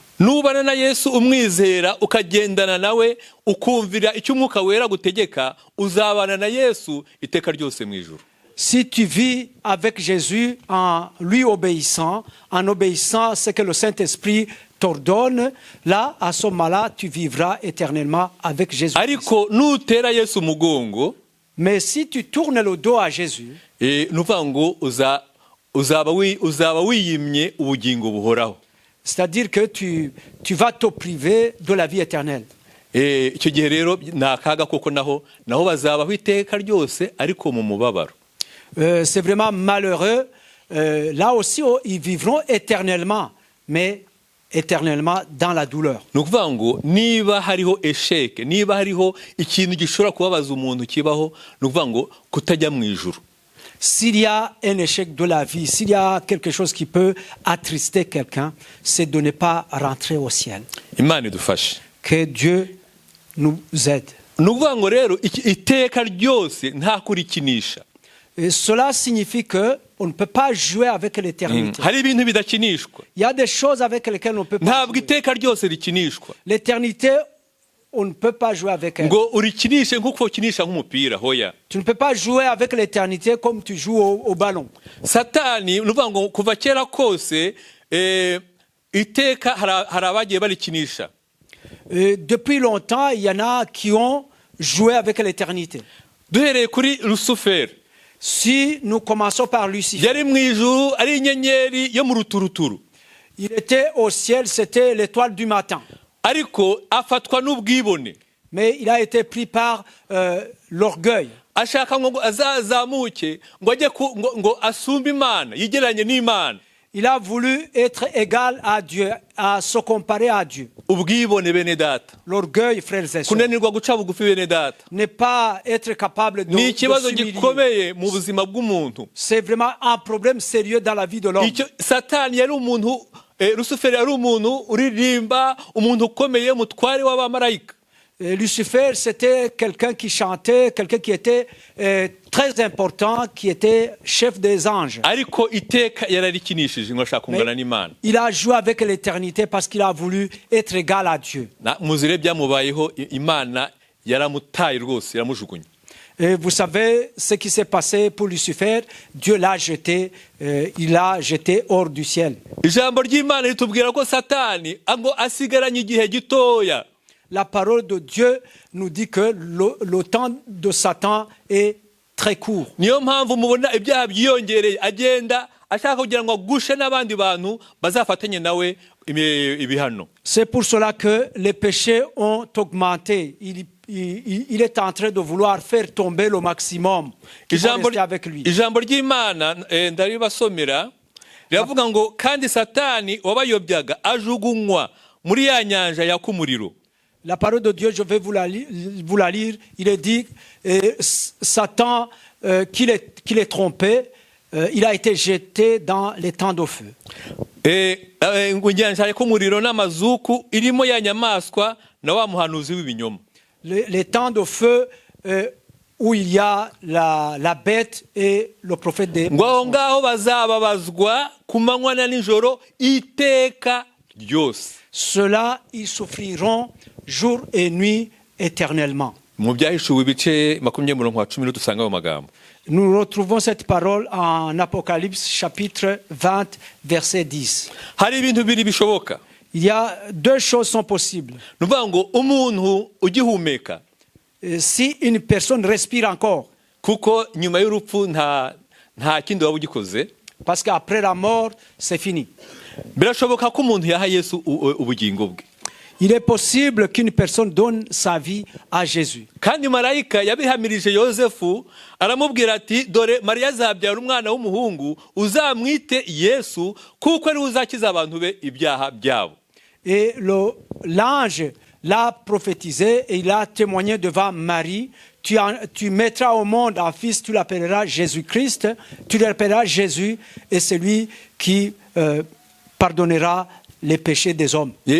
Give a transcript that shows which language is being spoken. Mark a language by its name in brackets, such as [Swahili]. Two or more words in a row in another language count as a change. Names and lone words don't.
[Kinyarwanda] Nubana na Yesu umwizera ukagendana nawe ukumvira icyo Umwuka Wera gutegeka, uzabana na Yesu iteka ryose mu ijuru. [French] Si tu vis avec Jésus en lui obéissant, en obéissant ce que le Saint-Esprit t'ordonne, là, à ce moment-là, tu vivras éternellement avec Jésus. [Kinyarwanda] Ariko nutera Yesu umugongo, [French] mais si tu tournes le dos à Jésus, [Kinyarwanda] nuvuga ngo uzaba wiyimye ubugingo buhoraho. [French] C'est-à-dire que tu vas te priver de la vie éternelle. [Kinyarwanda] Icyo gihe rero ni akaga koko naho bazabaho iteka ryose ariko mu mubabaro. [French] C'est vraiment malheureux. Là aussi, ils vivront éternellement, mais éternellement dans la douleur. [Kinyarwanda] Ni ukuvuga ngo niba hariho esheke, niba hariho ikintu gishobora kubabaza umuntu kibaho, ni ukuvuga ngo kutajya mu ijuru. [French] S'il y a un échec de la vie, s'il y a quelque chose qui peut attrister quelqu'un, c'est de ne pas rentrer au ciel. [Kinyarwanda] Imana idufashe. [French] Que Dieu nous aide. [Kinyarwanda] Ni ukuvuga ngo rero iteka ryose nta kurikinisha. [French] Et cela signifie qu'on ne peut pas jouer avec l'éternité. [Kinyarwanda] Hari ibintu bidakinishwa. [French] Il y a des choses avec lesquelles on ne peut pas [Kinyarwanda] Ntabwo [French] jouer. [Kinyarwanda] iteka ryose rikinishwa. [French] L'éternité, on ne peut pas jouer avec elle. [Kinyarwanda] Ngo urikinishe nk'uko ukinisha nk'umupira, hoya. [French] Tu ne peux pas jouer avec l'éternité comme tu joues au ballon. [Kinyarwanda] Satani, ni ukuvuga ngo kuva kera kose iteka hari abagiye barikinisha. [French] Depuis longtemps, il y en a qui ont joué avec l'éternité. [Kinyarwanda] Duhereye kuri Lusuferi. [French] Si nous commençons par Lucifer, [Kinyarwanda] Yari mu ijuru ari inyenyeri yo mu ruturuturu. [French] il était au ciel, c'était l'étoile du matin. [Kinyarwanda] Ariko afatwa n'ubwibone. [French] Mais il a été pris par l'orgueil. [Kinyarwanda] Ashaka ngo azazamuke ngo ajye ngo asumbe Imana, yigeranye n'Imana. [French] Il a voulu être égal à Dieu, à se comparer à Dieu. [Kinyarwanda] Ubwibone bene data. [French] L'orgueil, frères et sœurs, [Kinyarwanda] Kunanirwa guca bugufi bene data. [French] n'est pas être capable de [Kinyarwanda] Ni ikibazo [French] s'humilier. [Kinyarwanda] gikomeye mu buzima bw'umuntu. [French] C'est vraiment un problème sérieux dans la vie de l'homme. [Kinyarwanda] Satani yari umuntu, Lusuferi yari umuntu uririmba, umuntu ukomeye, mutware w'abamarayika. [French] Lucifer, c'était quelqu'un qui chantait, quelqu'un qui était très important, qui était chef des anges. [Kinyarwanda] Ariko iteka yararikinishije ngo ashaka kungana n'Imana. [French] Il a joué avec l'éternité parce qu'il a voulu être égal à Dieu. [Kinyarwanda] Muzire byamubayeho, Imana yaramutaye rwose, yaramujugunye. [French] Et vous savez ce qui s'est passé pour Lucifer. Dieu l'a jeté, il l'a jeté hors du ciel. [Kinyarwanda] ijambo ry'Imana ritubwira ko Satani ngo asigaranye igihe gitoya. [French] La parole de Dieu nous dit que le temps de Satan est très court. [Kinyarwanda] Niyo mpamvu mubona ibyaha byiyongereye agenda ashaka kugira ngo agushe n'abandi bantu bazafatanye nawe ibihano. [French] C'est pour cela que les péchés ont augmenté. Il est en train de vouloir faire tomber le maximum qui va rester avec lui. [Kinyarwanda] Ijambo ry'Imana ndaribasomera riravuga ngo kandi Satani wabayobyaga ajugunywa muri ya nyanja yaka umuriro. [French] La parole de Dieu, je vais vous la lire. Il est dit, Satan, qu'il est trompé, il a été jeté dans les temps de feu. [Kinyarwanda] Inyanja yaka umuriro n'amazuku irimo ya nyamaswa na wa muhanuzi w'ibinyoma. [French] Les temps de feu où il y a la bête et le prophète des [Kinyarwanda] ngo ngaho bazababazwa ku manywa na nijoro iteka ryose. [French] Ceux-là, ils souffriront jour et nuit éternellement. [Kinyarwanda] Mu byahishuwe ibice 20 dusanga ayo magambo. [French] Nous retrouvons cette parole en Apocalypse chapitre 20 verset 10. [Kinyarwanda] Hari ibintu biri bishoboka. [French] Il y a deux choses sont possibles. [Kinyarwanda] Nuvuga ngo umuntu ugihumeka, [French] si une personne respire encore, [Kinyarwanda] kuko nyuma y'urupfu nta kindi waba ugikoze, [French] parce qu'après la mort c'est fini. [Kinyarwanda] Birashoboka ko umuntu yaha Yesu ubugingo bwe. [French] Il est possible qu'une personne donne sa vie à Jésus. [Kinyarwanda] Kandi marayika yabihamirije Yosefu aramubwira ati dore Mariya azabyara umwana w'umuhungu uzamwite Yesu kuko ari uzakiza abantu be ibyaha byabo. [French] Et l'ange l'a prophétisé et il a témoigné devant Marie. Tu mettras au monde un fils, tu l'appelleras Jésus-Christ, tu l'appelleras Jésus et c'est lui qui pardonnera les péchés des hommes.